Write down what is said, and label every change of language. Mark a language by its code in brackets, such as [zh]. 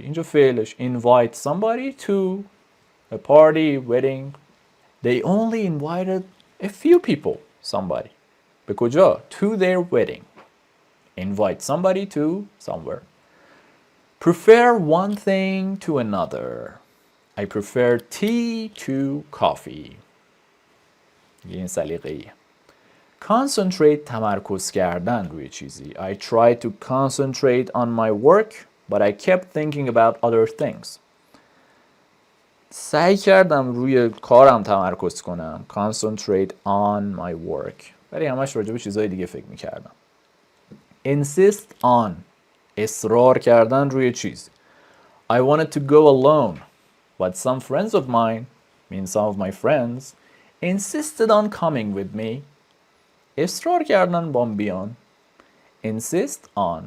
[fa] اینجا فعلش [en] invite somebody to a party, wedding. They only invited a few people. Somebody. [fa] به کجا؟ [en] To their wedding. Invite somebody to somewhere. Prefer one thing to another. I prefer tea to coffee. [fa] این سلیقه‌ایه. Concentrate تمرکز کردن روی چیزی. [en] I tried to concentrate on my work, but I kept thinking about other things. [fa] سعی کردم روی کارم تمرکز کنم. [en] Concentrate on my work. [fa] ولی همش راجع به چیزهای دیگه فکر می‌کردم. [en] Insist on. [fa] اصرار کردن روی چیز. [en] I wanted to go alone, but some friends of mine mean some of my friends insisted on coming with me. [fa] اصرار کردن بام بیان. Insist on.